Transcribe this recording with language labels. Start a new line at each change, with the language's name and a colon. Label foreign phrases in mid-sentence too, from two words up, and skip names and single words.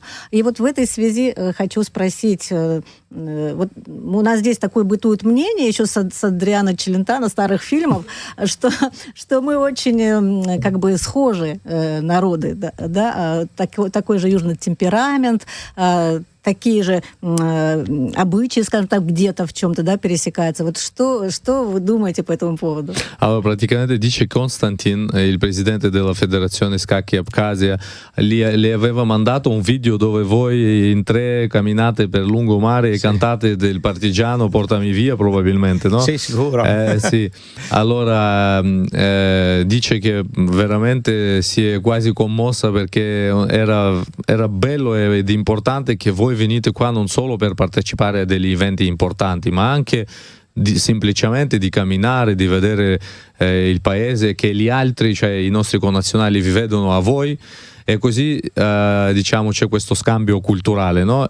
Russian: И вот в этой связи хочу спросить, вот у нас здесь такое бытует мнение еще с Адриано Челентано, старых фильмов, что мы очень как бы схожи народы, да, такой же южный темперамент, такие же обычаи, скажем так, где-то в чем-то, да, пересекаются. Вот что вы думаете по этому поводу?
Italian: Allora, praticamente dice Konstantin, il presidente della Federazione Scacchi Abkhazia, le aveva mandato un video dove voi in 3 camminate per lungomare e cantate del partigiano Portami via, probabilmente, no? Sì, sicuro. Sì. Allora, dice che veramente si è quasi commossa perché era bello ed importante che voi venite qua non solo per partecipare a degli eventi importanti, ma anche semplicemente di camminare, di vedere il paese, che gli altri, cioè i nostri connazionali, vi vedono a voi, e così diciamo c'è questo scambio culturale, no?